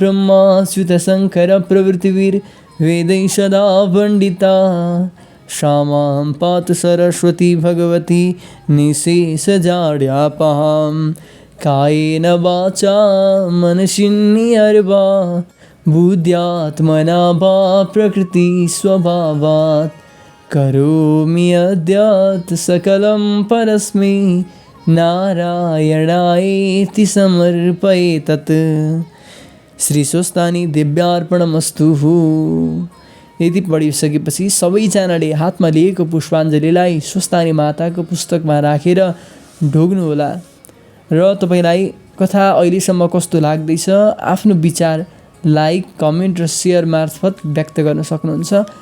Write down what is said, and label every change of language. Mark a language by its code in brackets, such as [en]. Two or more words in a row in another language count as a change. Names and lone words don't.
[sa] ब्रह्माच्युतशङ्करप्रभृतिभिर्वेदैः सदा वण्डिता सा मां पातु सरस्वती भगवती निःशेषजाड्यापहां कायेन वाचा मनसिन्निर्वा बुद्ध्यात्मना वा प्रकृतिस्वभावात् करोमि अद्य सकलं परस्मै नारायणायेति समर्पये तत्। श्री स्वस्तानी दिव्यार्पणमस्तु। [ne] यति पढिसकेपछि सबैजनाले हातमा लिएको पुष्पाञ्जलीलाई स्वस्तानी माताको पुस्तकमा राखेर ढोग्नुहोला र तपाईँलाई कथा अहिलेसम्म कस्तो लाग्दैछ आफ्नो विचार लाइक, कमेन्ट र सेयर मार्फत व्यक्त गर्न सक्नुहुन्छ।